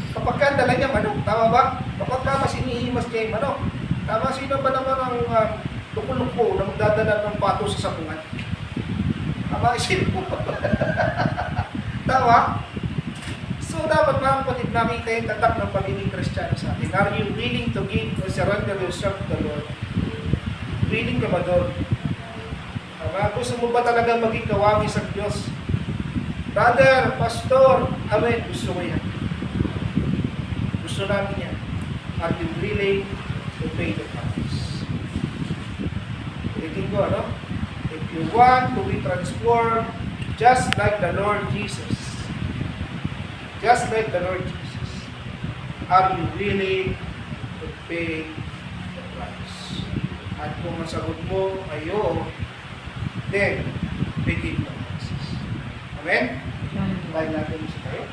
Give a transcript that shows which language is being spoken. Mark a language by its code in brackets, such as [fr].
[tl] Kapag ang dala niya manok, tama ba? Kapag mas inihimas niya yung manok, tama, sino ba naman ang luko-luko na magdadala ng pato sa sabungan? Tama, isip mo. Tama? So, dapat mga kapatid, nakita yung tatak ng pagiging Kristiyano sa atin. [en] Are you willing to give or surrender yourself to the Lord? [tl] Willing ka ba doon? Tama? Gusto mo ba talaga maging kawangis sa Diyos? Brother, pastor, amen, gusto ko yan. Gusto namin yan. [en] Are you willing to pay the price? [tl] Ulitin ko, ano? [en] If you want to be transformed just like the Lord Jesus, just like the Lord Jesus, are you willing to pay the price? [tl] At kung ang sagot mo ay oo, [en] then begin the process. [tl] Amen? Tayo natin sa tayo.